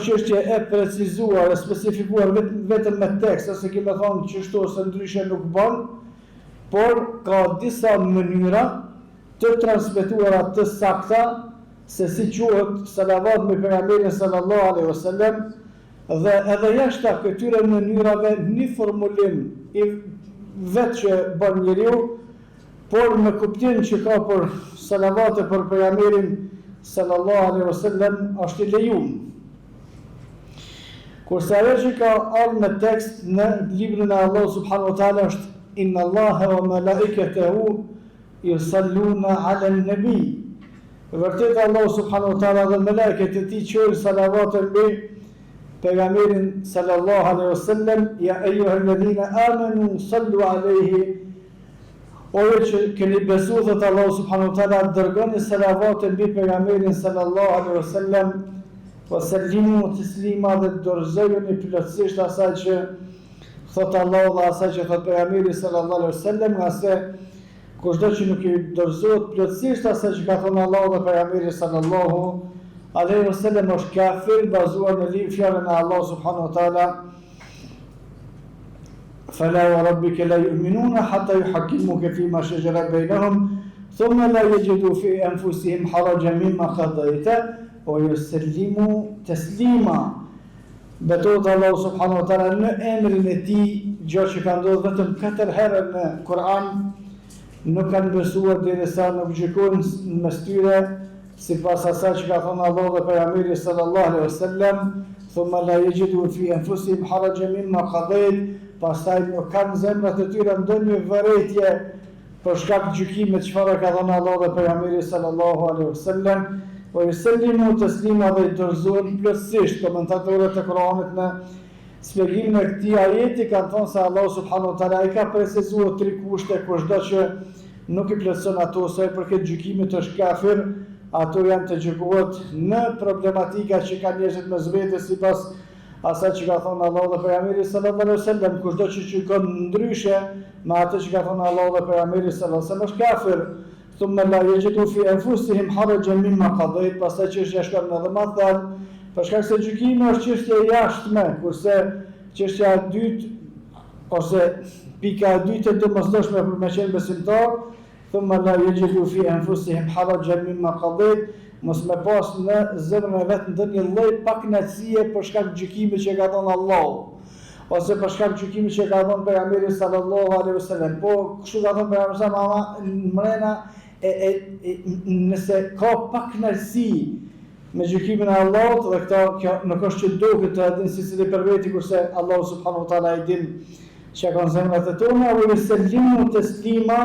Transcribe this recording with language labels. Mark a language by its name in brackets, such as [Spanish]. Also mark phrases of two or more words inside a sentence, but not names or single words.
[Albanian] çështje e precizuar, e specifikuar vetëm me tekst, ose kemi thonë çështë ose ndryshe nuk bën, por ka disa mënyra të transmetuara të sakta se si quhet salavat mbi pejgamberin [Arabic] صلى الله عليه وسلم, [Albanian] dhe edhe jashtë këtyre mënyrave një formulim i vetë që bën njeriu, por me kuptim që ka për salavate për pejgamberin [Arabic] صلى الله عليه وسلم [Albanian] është i lejuar. Kurse ajo që ka ardhur me tekst në librin e Allah [Arabic] سبحانه وتعالى [Albanian] është [Arabic] إن الله وملائكته يصلون على النبي. [Albanian] Vërtet Allah [Arabic] سبحانه وتعالى [Albanian] dhe melekët e tij quajnë salavate mbi pejgamberin [Arabic] صلى الله عليه وسلم, يا أيها الذين آمنوا صلوا عليه. [Albanian] Ore që keni besu, thot Allah [Arabic] سبحانه وتعالى, [Albanian] dërgoni salavate mbi pejgamberin [Arabic] صلى الله عليه وسلم, وسلموا تسليما, [Albanian] dhe dorëzojeni plotësisht asaj që thot Allah dhe asaj që thot pejgamberi [Arabic] صلى الله عليه وسلم, [Albanian] nga se kushdo që nuk i dorëzohet plotësisht asaj që ka thënë Allah dhe pejgamberi [Arabic] صلى الله عليه وسلم [Albanian] është kafir, bazuar në fjalën e Allah [Arabic] سبحانه وتعالى فلا وربك لا يؤمنون حتى يحكموك فيما شجر بينهم ثم لا يجدوا في أنفسهم حرجا مما قضيت ويسلموا تسليما. [Albanian] Betohet Allah [Arabic] سبحانه وتعالى [Albanian] në emrin e tij, gjë që ka ndodhur vetëm 4 herë në Kur'an, nuk kanë besuar derisa nuk gjykojnë mes tyre sipas asaj që ka thënë Allah dhe pejgamberi [Arabic] صلى الله عليه وسلم, ثم لا يجدوا في أنفسهم حرجا مما قضيت, [Albanian] pastaj nuk kanë zemrat e tyre ndonjë vërejtje për shkak të gjykimit çfarë ka thënë Allah dhe pejgamberi [Arabic] صلى الله عليه وسلم, ويسلموا تسليما, [Albanian] dhe dorëzohen plotësisht. Komentatorët e Kuranit në shpjegimin e këtij ajeti kanë thënë se Allah [Arabic] سبحانه وتعالى [Albanian] i ka precizuar 3 kushte, kushdo që nuk i plotëson ato, sa i përket gjykimit është kafir, ato janë të gjykuar në problematika që kanë njerëzit mes vetes sipas asaj që ka thonë Allahu dhe pejgamberi [Arabic] صلى الله عليه وسلم, [Albanian] kushdo që gjykon ndryshe me atë që ka thonë Allahu dhe pejgamberi [Arabic] صلى الله عليه وسلم [Albanian] është kafir. [Arabic] ثم لا يجدوا في أنفسهم حرجا مما قضيت, [Albanian] pastaj që është shkon edhe më thellë, për shkak se gjykimi është çështje e jashtme, kurse çështja e dytë ose pika e dytë e domosdoshme për me qenë besimtar, [Arabic] ثم لا يجدوا في أنفسهم حرجا مما قضيت, [Albanian] mos me pas në zemrën e vet ndonjë lloj pakënaqësie për shkak të gjykimit që ka dhënë Allahu, ose për shkak të gjykimit që ka dhënë pejgamberi [Arabic] صلى الله عليه وسلم. [Albanian] Po kështu ka thënë pejgamberi sallallahu mrena nëse ka pakënaqësi me gjykimin e Allahut, dhe kjo nuk është që duket të din si cili për veti, kurse Allahu [Arabic] سبحانه وتعالى [Albanian] e din që ka në zemrat e tona, [Arabic] ويسلموا تسليما.